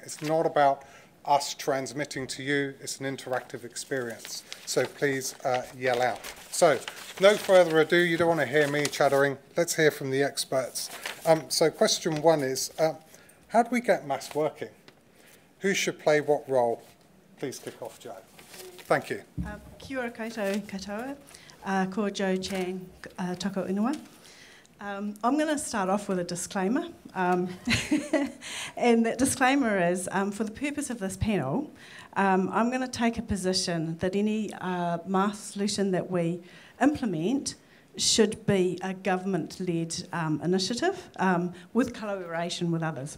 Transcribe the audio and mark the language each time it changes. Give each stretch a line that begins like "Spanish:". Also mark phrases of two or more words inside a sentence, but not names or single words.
English: It's not about us transmitting to you, it's an interactive experience. So please yell out. So, no further ado, you don't want to hear me chattering. Let's hear from the experts. So question 1 is, how do we get MaaS working? Who should play what role? Please kick off, Joe. Thank you.
Māori: Kia ora koutou katoa. Ko Joe Chang, tako inua.
English: I'm going to start off with a disclaimer. And that disclaimer is, for the purpose of this panel, I'm going to take a position that any MaaS solution that we implement should be a government-led initiative with collaboration with others.